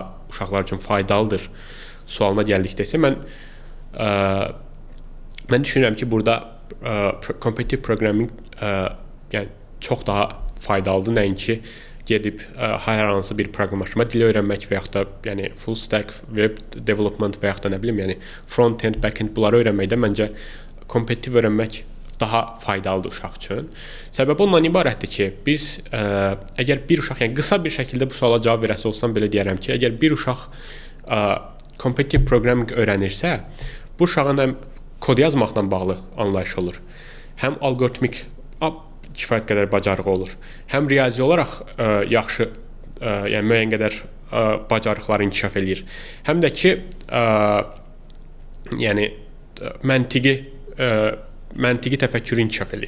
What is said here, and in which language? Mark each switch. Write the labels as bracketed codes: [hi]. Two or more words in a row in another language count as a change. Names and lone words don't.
[az] uşaqlar üçün faydalıdır sualına gəldikdə isə mən düşünürəm ki, burada kompetitiv proqramminq yəni çox daha faydalıdır, nəinki gedib hər hansı bir proqramlaşdırma dili öyrənmək və yaxud da yəni [en] full stack web development [az] və yaxud da nə bilim, yəni [en] front end, back end [az] bunları öyrənməkdə məncə kompetitiv öyrənmək daha faydalıdır uşaq üçün. Səbəbi ondan ibarətdir ki, biz əgər bir uşaq, yəni qısa bir şəkildə bu suala cavab verəsi olsam belə deyərəm ki, əgər bir uşaq kompetitiv proqramminq öyrənirsə, bu uşağın həm kod yazmaqla bağlı anlayışı olur, həm alqoritmik kifayət qədər bacarığı olur, həm riyazi olaraq yaxşı, yəni müəyyən qədər bacarıqları inkişaf eləyir, həm də ki, yəni məntiqi təfəkkürü inkişaf eləyir.